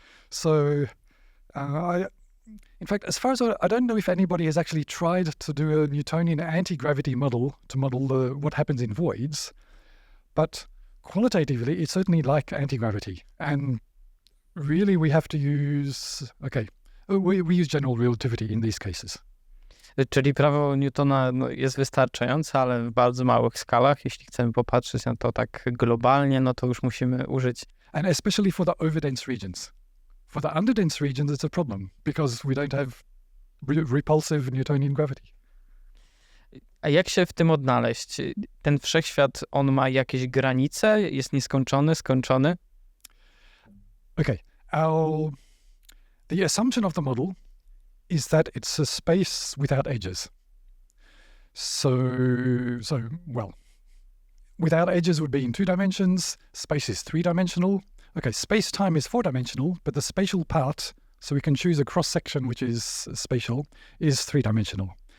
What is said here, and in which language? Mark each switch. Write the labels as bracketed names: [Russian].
[English] So, in fact, as far as I don't know if anybody has actually tried to do a Newtonian anti-gravity model to model what happens in voids, but qualitatively, it's certainly like anti-gravity. And really, we have to use, we use general relativity in these cases. [Polish] Czyli prawo Newtona jest wystarczające, ale w bardzo małych skalach. Jeśli chcemy popatrzeć na to tak globalnie, no to już musimy użyć. [English] And especially for the overdense regions. For the underdense regions, it's a problem because we don't have repulsive Newtonian gravity. [Polish] A jak się w tym odnaleźć? Ten wszechświat, on ma jakieś granice? Jest nieskończony, skończony? [English] Okay. The assumption of the model is that it's a space without edges. Well, without edges would be in 2 dimensions. Space is 3-dimensional. Okay, space-time is 4-dimensional, but the spatial part, so we can choose a cross-section which is spatial, is 3-dimensional.